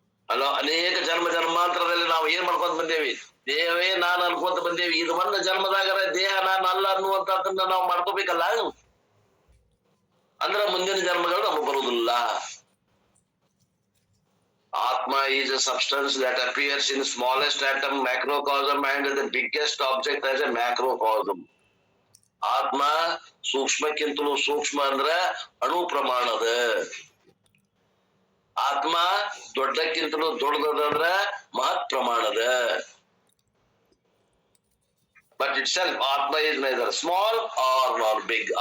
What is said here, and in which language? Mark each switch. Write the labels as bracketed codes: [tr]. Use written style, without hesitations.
[kn] ಅಲ್ಲ, ಅನೇಕ ಜನ್ಮಾಂತರದಲ್ಲಿ ನಾವು ಏನ್ ಮಾಡ್ಕೊಂತ ಬಂದೇವಿ? ದೇಹವೇ ನಾನು ಅನ್ಕೊಂತ ಬಂದೇವಿ. ಇದು ಒಂದು ಜನ್ಮದಾಗರ ದೇಹ ನಾನು ಅಲ್ಲ ಅನ್ನುವಂತದನ್ನ ನಾವು ಮಾಡ್ಕೋಬೇಕಲ್ಲ. ಅಂದ್ರ ಮುಂದಿನ ಜನ್ಮಗಳು ನಮಗ್ ಬರುವುದಿಲ್ಲ. [en] Atma is a substance that appears in smallest atom, macrocosm, and the biggest object as a macrocosm. [kn] ಆತ್ಮ ಸೂಕ್ಷ್ಮಕ್ಕಿಂತಲೂ ಸೂಕ್ಷ್ಮ ಅಂದ್ರ ಅಣು ಪ್ರಮಾಣದ. ಆತ್ಮ ದೊಡ್ಡಕ್ಕಿಂತಲೂ ದೊಡ್ಡದಂದ್ರ ಮಹತ್ ಪ್ರಮಾಣದ. [en] But itself atma is neither small or big.